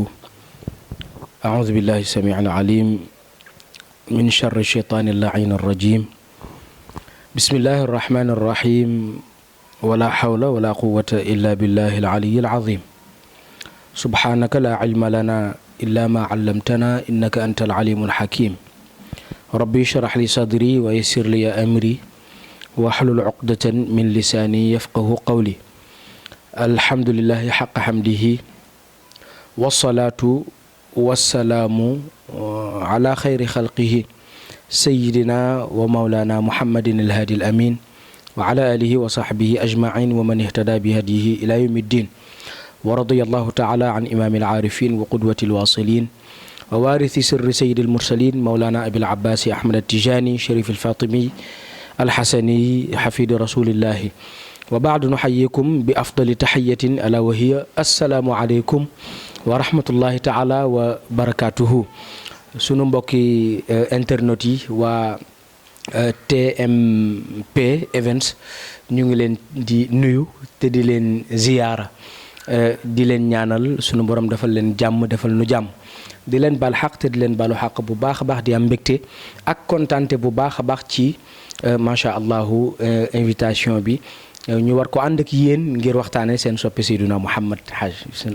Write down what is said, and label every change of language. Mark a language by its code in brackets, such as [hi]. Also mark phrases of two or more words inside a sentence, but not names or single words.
[ar] أعوذ بالله السميع العليم من شر الشيطان اللعين الرجيم. بسم الله الرحمن الرحيم. ولا حول ولا قوة إلا بالله العلي العظيم. سبحانك لا علم لنا إلا ما علمتنا إنك أنت العليم الحكيم. رب اشرح لي صدري ويسر لي أمري واحلل عقدة من لساني يفقهوا قولي. الحمد لله حق حمده والصلاة والسلام على خير خلقه سيدنا ومولانا محمد الهادي الأمين وعلى آله وصحبه أجمعين ومن اهتدى بهديه إلى يوم الدين ورضي الله تعالى عن إمام العارفين وقدوة الواصلين ووارث سر سيد المرسلين مولانا أبي العباس أحمد التجاني الشريف الفاطمي الحسني حفيد رسول الله وبعد نحييكم بأفضل تحية ألا وهي السلام عليكم ورحمة الله تعالى وبركاته. [wo] sunu mbokki internet yi waa TMP Events ñu ngi leen di nuyu te di leen ziyaara di leen ñaanal sunu borom defal leen jàmm defal nu jàmm di leen baal xaq te di leen baalu xaq bu baax a baax di am mbégte ak kontaante bu baax a baax ci [ar] ما شاء الله [wo] invitation bi ñu war ko ànd ak yéen ngir waxtaane seen soppe Seydina Mouhamed Haj bismillah.